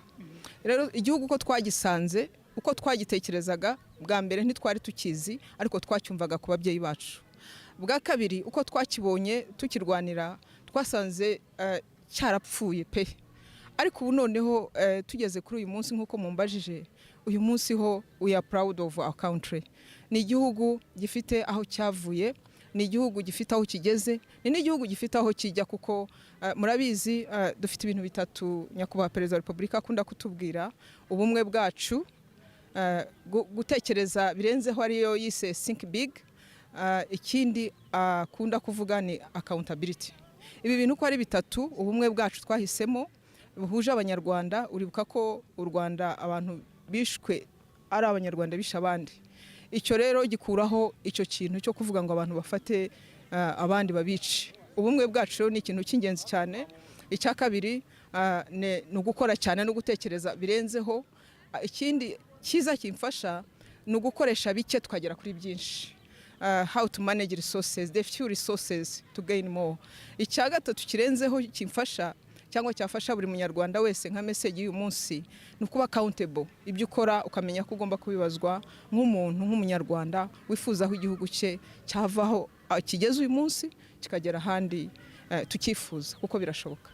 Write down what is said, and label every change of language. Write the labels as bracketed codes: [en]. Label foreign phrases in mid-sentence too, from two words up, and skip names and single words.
[rw] Rero igihugu uko twagisanze, uko twagitekerezaga bwa mbere ntitwari tukizi ariko twacyumvaga ku babyeyi bacu. Bwa kabiri uko twakibonye tukirwanira twasanze cyarapfuye pe. Ariko ubu noneho tugeze kuri uyu munsi nk'uko mumbajije, uyu munsi ho [en] we are proud of our country. [rw] Ni igihugu gifite aho cyavuye, ni igihugu gifite aho kigeze, ni n'igihugu gifite aho kijya kuko murabizi dufite ibintu bitatu nyakubahwa Perezida wa Repubulika akunda kutubwira: ubumwe bwacu, gutekereza birenzeho ariyo yise [en] think big, [rw] ikindi akunda kuvuga ni accountability. Ibi bintu uko ari bitatu, ubumwe bwacu twahisemo buhuje abanyarwanda. Uribuka ko u Rwanda abantu bishwe ari abanyarwanda bisha abandi. Icyo rero gikuraho icyo kintu cyo kuvuga ngo abantu bafate abandi babici. Ubumwe bwacu ni ikintu cy'ingenzi cyane. Icya kabiri ni ugukora cyane no gutekereza birenzeho. Ikindi cyiza kimfasha ni ugukoresha bike tukagera kuri byinshi. [en] How to manage resources, the few resources to gain more. [rw] Icya gatatu kirenzeho kimfasha cyangwa cyafasha buri munyarwanda wese nka message y'uyu munsi ni ukuba accountable. Ibyo ukora ukamenya ko ugomba kubibazwa nk'umuntu, nk'umunyarwanda wifuza aho igihugu cye cyavaho kigeze uyu munsi kikagera ahandi tukifuza, kuko birashoboka.